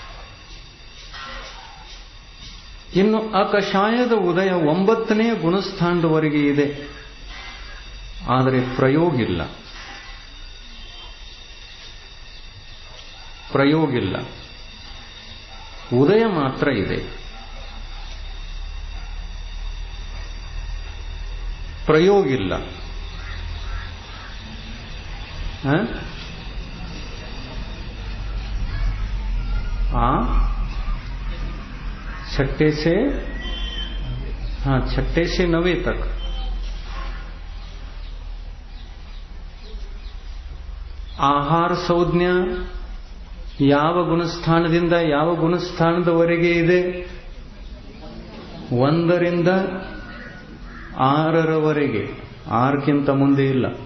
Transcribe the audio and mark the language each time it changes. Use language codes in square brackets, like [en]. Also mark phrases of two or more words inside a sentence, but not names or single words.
[kn] ಇನ್ನು ಅಕಷಾಯದ ಉದಯ 9ನೇ ಗುಣಸ್ಥಾನದವರೆಗೆ ಇದೆ, ಆದರೆ ಪ್ರಯೋಗ ಇಲ್ಲ. ಉದಯ ಮಾತ್ರ ಇದೆ. ಪ್ರಯೋಗ ಇಲ್ಲ. [hi] छठे से 9 तक [kn] ಆಹಾರ ಸಂಜ್ಞೆ ಯಾವ ಗುಣಸ್ಥಾನದಿಂದ ಯಾವ ಗುಣಸ್ಥಾನದವರೆಗೆ ಇದೆ? 1 ರಿಂದ 6ರವರೆಗೆ, 6ಕ್ಕಿಂತ ಮುಂದೆ ಇಲ್ಲ.